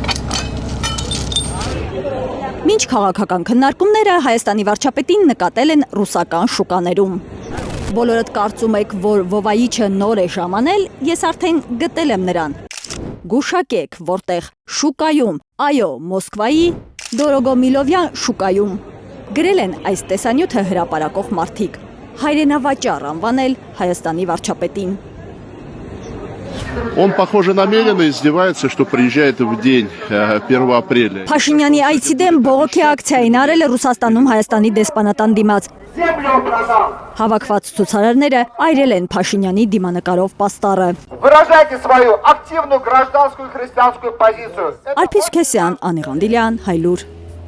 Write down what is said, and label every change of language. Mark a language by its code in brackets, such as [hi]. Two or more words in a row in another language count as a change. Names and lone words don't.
[hy] Մինչ քաղաքական քննարկումները Հայաստանի վարչապետին նկատել են ռուսական շուկաներում։ Բոլորդ կարծում եք, որ Վովայիչը նոր է ժամանել, ես արդեն գտել եմ նրան։ Գուշակեք, որտեղ շուկայում, այո, Մոսկվայի Դորոգոմիլովյան շուկայում։ Գրել են այս տեսանյութը հրապարակող մարդիկ։ Հայրենավաճառ անվանել Հայաստանի վարչապետին։ [ru] Он, похоже, намеренно издевается, что приезжает в день 1 апреля. [hy] Փաշինյանի այցի դեմ բողոքի ակցիային արել է Ռուսաստանում Հայաստանի դեսպանատան դիմաց։ Հավաքված ցուցարարները այրել են Փաշինյանի դիմանկարով պաստառը։ [ru] Выражайте свою активную гражданскую христианскую позицию. [hy] Արփիս Քեսյան, Անիղ Անդիլյան, Հայլուր։